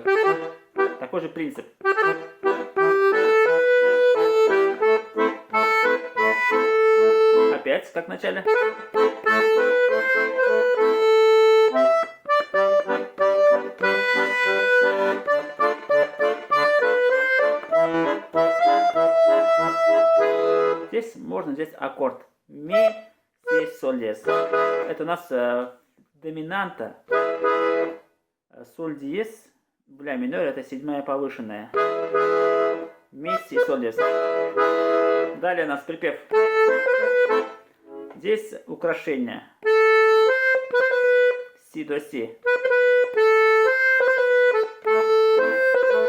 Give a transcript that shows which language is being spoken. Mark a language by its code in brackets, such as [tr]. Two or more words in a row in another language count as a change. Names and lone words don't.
[ru] Такой же принцип. Опять, как в начале. Здесь можно взять аккорд. Ми, си, соль, диез. Это у нас доминанта. Соль диез в ля миноре, это седьмая повышенная. Ми, си, соль, диез. Далее у нас припев. Здесь украшение. Си до си.